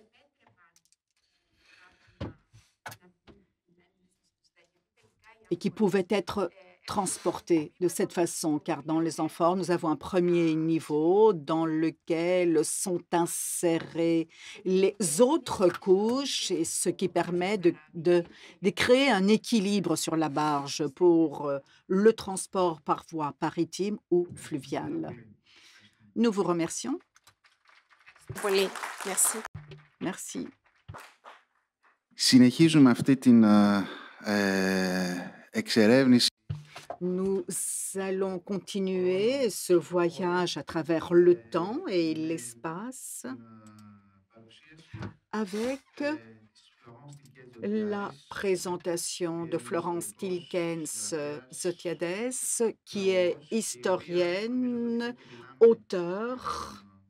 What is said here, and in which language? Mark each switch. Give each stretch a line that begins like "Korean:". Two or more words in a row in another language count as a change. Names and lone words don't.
French: Et qui pouvaient être transportés de cette façon, car dans les amphores, nous avons un premier niveau dans lequel sont insérées les autres couches, et ce qui permet de créer un équilibre sur la barge pour le transport par voie maritime ou fluviale. Nous vous remercions. Merci. Merci.
Greek: Συνεχίζουμε αυτή την εξερεύνηση.
French: Nous allons continuer ce voyage à travers le temps et l'espace avec la présentation de Florence Tilkens Zotiades, qui est historienne, auteure.